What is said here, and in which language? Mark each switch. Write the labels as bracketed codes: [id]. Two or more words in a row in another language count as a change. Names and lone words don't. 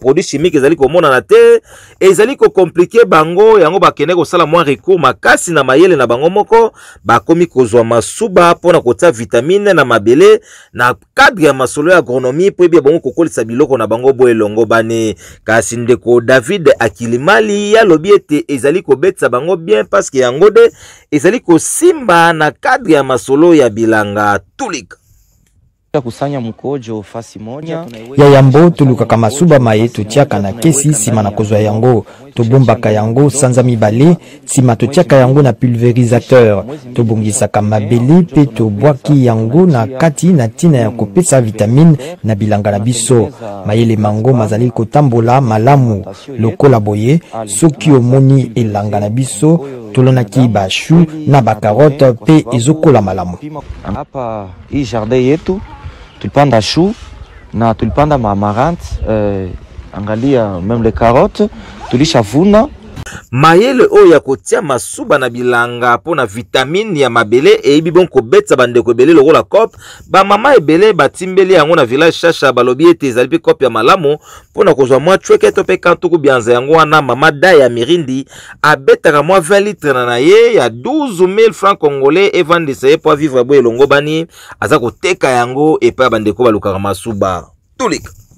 [fr] produits chimiques [ln] ezali komona na te ezali ko compliquer bango yango bakende ko sala [fr] moins recours [ln] makasi na mayele na bango moko bakomi kozwa masuba pona kotia vitamine na mabele na cadre ya masolo ya agronomie po ebia bango kokolisa biloko na bango bo elongo bane kasi ndeko David Akilimali ya lobi ete ezali kobetsa bango [fr] bien parce que [ln] yango de ezali kosimba na cadre ya masolo ya bilanga tulika [sw] kusanya mkojo fasi moja [ln] ya yambo tulukaka masuba maye totiaka na kesi sima na kozwa yango tobombaka yango sanza mibale sima totiaka yango na pulvérisateur tobongisaka mabeli pe tobwaki yango na kati na tina ya kopesa vitamine na bilanga na biso mayele mango mazali kotambola malamu lokola boye soki omoni elanga na biso tolonaki ba chou na ba carotte pe ezokola malamu. [sw] Hapa hii jardin yetu tulipanda chou na tulipanda mamarante angalia [fr] même les carottes [sw] tulishavuna [ln] mayele oyo ya kotia masuba na bilanga pona vitamine ya mabele ebi bon kobetsa bandeko ebele lokola COP ba mama ebele batimbeli yango na village Shasha balobi ete ezali pe COP ya malamu pona kozwa mwa chweke to pe kantuku bianza yango wana mama da ya Mirindi abetaka mwa 20 litres na ye ya 12 000 francs congolais evandisa ye po vivre bo elongo bani aza koteka yango epa bandeko balukaka masuba tulika.